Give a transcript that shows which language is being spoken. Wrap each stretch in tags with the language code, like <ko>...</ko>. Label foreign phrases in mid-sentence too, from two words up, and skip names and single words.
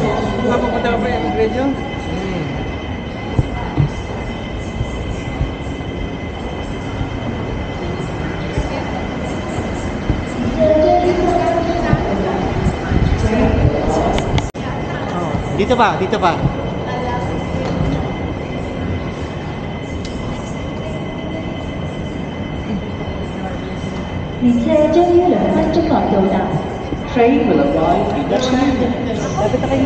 <tl>Mapupunta ka pa yung immigration? Hmm. Oh, dito pa, dito pa.</tl> <yue>列車將於2分鐘內到達。</yue> <en>Train will arrive in 2 minutes。</en>